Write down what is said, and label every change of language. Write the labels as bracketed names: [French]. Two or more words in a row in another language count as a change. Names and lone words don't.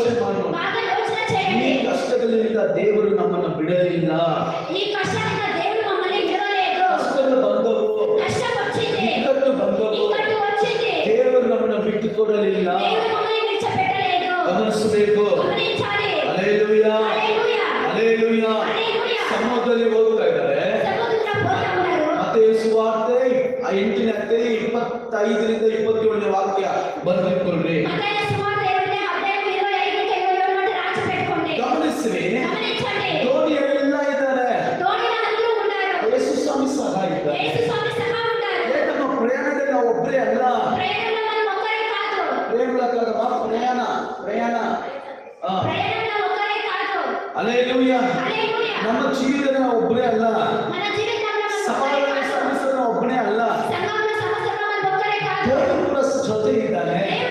[Kannada] ಮಾಡು. [Telugu] బాగా యోచన [Kannada] ಈ [Telugu] చేయండి. [Kannada] ಕಷ್ಟಗಳಿಂದ ದೇವರು ನಮ್ಮನ್ನು ಬಿಡಲಿಲ್ಲ. [Telugu] ఈ కష్టానికి దేవుడు మమ్మల్ని విడవలేదు. [Kannada] ಕಷ್ಟಗಳು ಬಂದವು, [Telugu] కష్టం వచ్చింది, [Kannada] ಇಕ್ಕಟ್ಟು ಬಂದವು, [Telugu] ఇక్కడికి వచ్చింది, [Kannada] ದೇವರು ನಮ್ಮನ್ನು ಬಿಟ್ಟು ಕೊಡಲಿಲ್ಲ. [Telugu] దేవుడు మమ్మల్ని విడిచిపెట్టలేదు. [Kannada] ಗಮನಿಸಬೇಕು. [Telugu] గమనించాలి. [Kannada] ಹಲ್ಲೆಲೂಯಾ, [Telugu] హల్లెలూయా, [Kannada] ಹಲ್ಲೆಲೂಯಾ. [Telugu] హల్లెలూయా. [Kannada] ಸಮುದ್ರದಲ್ಲಿ ಹೋಗ್ತಾ ಇದ್ದಾರೆ. [Telugu] ಸಮುದ್ರ పోతా ఉన్నారు. [Kannada] ಮತ್ತಾಯ ಸುವಾರ್ತೆ 8ನೇ ಅಧ್ಯಾಯ 25ರಿಂದ 27ನೇ ವಾಕ್ಯ ಬರೆದಿಟ್ಕೊಳ್ಳಿ. [Telugu] మత్తయి సువార్త 8ನೇ అధ్యాయం 25 నుంచి 27 వరకు రాసి పెట్టుకోండి. [Kannada] ಗಮನಿಸ್ರಿ, [Telugu] గమనించండి. [Kannada] ದೋಣಿಯಲ್ಲೆಲ್ಲ ಇದ್ದಾರೆ. [Telugu] దోణిలో అందరూ ఉన్నారు. [Kannada] ಯೇಸು ಸ್ವಾಮಿ ಸಹ ಇದ್ದಾರೆ. [Telugu] యేసు స్వామి సహా ఉన్నారు. [Kannada] ನಮ್ಮ ಪ್ರಯಾಣದಲ್ಲಿ ನಾವು ಒಬ್ಬರೇ ಅಲ್ಲ. [Telugu] ప్రయాణంలో మనం ఒక్కరే కాదు. [Kannada] ಪ್ರಯಾಣ [Telugu] ప్రయాణంలో ఒక్కరే కాదు. [Kannada] ಹಲ್ಲೆಲೂಯಾ. [Telugu] హల్లెలూయా. [Kannada] ನಮ್ಮ ಜೀವಿತದಲ್ಲಿ ನಾವು ಒಬ್ಬರೇ ಅಲ್ಲ. [Telugu] మన జీవితంలో మనం ఒక్కరే [Kannada] ಸಮಾಧಾನ [Telugu] కాదు. [Kannada] ಶ್ರಮಿಸಲು ನಾವು ಒಬ್ಬನೇ ಅಲ್ಲ. [Telugu] సంఘంలో సమస్యలో మనం ఒక్కరే కాదు. [Kannada] ದೇವರು ಕೂಡ ಜೊತೆ ಇದ್ದಾನೆ.